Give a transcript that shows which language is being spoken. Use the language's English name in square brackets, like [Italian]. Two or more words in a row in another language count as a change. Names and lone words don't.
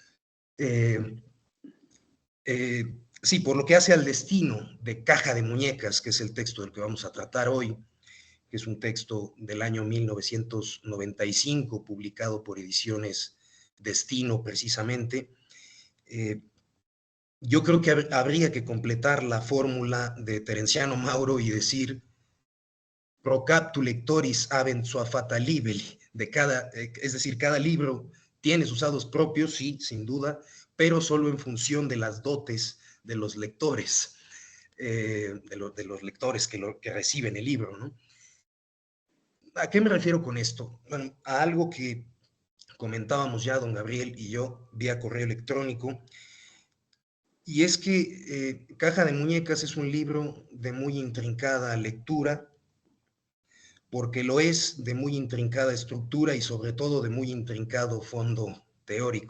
[Spanish] Sí, por lo que hace al destino de Caja de Muñecas, que es el texto del que vamos a tratar hoy, que es un texto del año 1995, publicado por Ediciones Destino precisamente. Yo creo que habría que completar la fórmula de Terenciano Mauro y decir [Latin] pro captu lectoris habent sua fata libelli, [Spanish] es decir, cada libro tiene sus hados propios, sí, sin duda, pero solo en función de las dotes de los lectores, de los lectores que reciben el libro, ¿no? ¿A qué me refiero con esto? Bueno, a algo que comentábamos ya don Gabriel y yo vía correo electrónico, y es que Caja de Muñecas es un libro de muy intrincada lectura, porque lo es de muy intrincada estructura y sobre todo de muy intrincado fondo teórico.